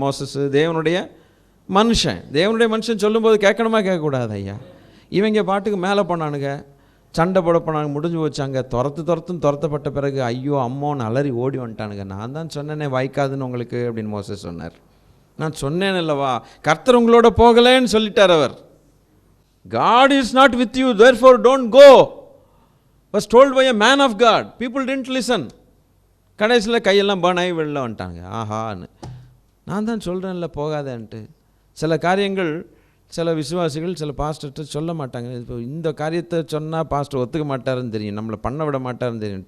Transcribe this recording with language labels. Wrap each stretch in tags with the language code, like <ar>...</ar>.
<ta>Moses, தேவனுடைய மனுஷன் சொல்லும்போது கேட்கணுமா கேட்கக்கூடாது? ஐயா இவங்க பாட்டுக்கு மேலே போனானுங்க, சண்டை போட போனாங்க, முடிஞ்சு வச்சாங்க. துரத்தப்பட்ட பிறகு ஐயோ அம்மோன்னு அலறி ஓடி வந்துட்டானுங்க. நான் தான் சொன்னேனே வாய்க்காதுன்னு உங்களுக்கு அப்படின்னு மோசஸ் சொன்னார். நான் சொன்னேன் அல்லவா, கர்த்தர் உங்களோட போகலேன்னு சொல்லிட்டார் அவர்.</ta> <en>God is not with you, therefore don't go, was told by a man of God. People didn't listen.</en> <ta>கடைசியில் கையெல்லாம் பனாய் வெளில வந்துட்டாங்க. ஆஹான்னு நான் தான் சொல்கிறேன்ல போகாதேன்ட்டு. சில காரியங்கள் சில விசுவாசிகள் சில பாஸ்டர்கிட்ட சொல்ல மாட்டாங்க. இப்போ இந்த காரியத்தை சொன்னால் பாஸ்டர் ஒத்துக்க மாட்டாருன்னு தெரியும், நம்மளை பண்ண விட மாட்டாருன்னு தெரியும்.</ta>